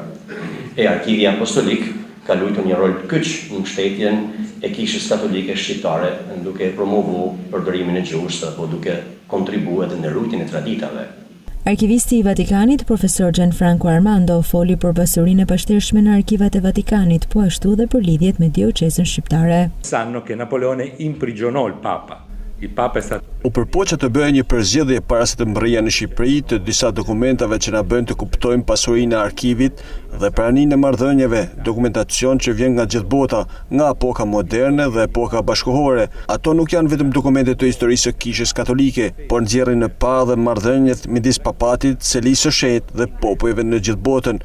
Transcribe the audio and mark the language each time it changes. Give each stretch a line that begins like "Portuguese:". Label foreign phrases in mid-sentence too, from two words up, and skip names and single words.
Albanian: Arkivi Apostolik ka luajtur një rol të kyç në mbështetjen e Kishës Katolike Shqiptare, duke promovuar përdorimin e gjuhës apo duke kontribuar edhe në ruajtjen e traditave. Arkivisti i Vatikanit, profesor Gianfranco Armando, foli për pasurinë e pashtershme në arkivat e Vatikanit, po ashtu dhe për lidhjet me Dioqezën Shqiptare.
Italian: Sanno che Napoleone imprigionò il Papa. Il Papa è stato
Albanian: U përpoqja të bëjë një përzgjedhje para se të mbërrija në Shqipëri të disa dokumentave që na bën të kuptojmë pasurinë e arkivit dhe praninë e marrëdhënieve, dokumentacion që vjen nga gjithë bota, nga epoka moderne dhe epoka bashkëkohore. Ato nuk janë vetëm dokumente të historisë së Kishës Katolike, por nxjerrin në pa dhe marrëdhëniet midis papatit, Selisë së Shenjtë dhe popujve në gjithë botën.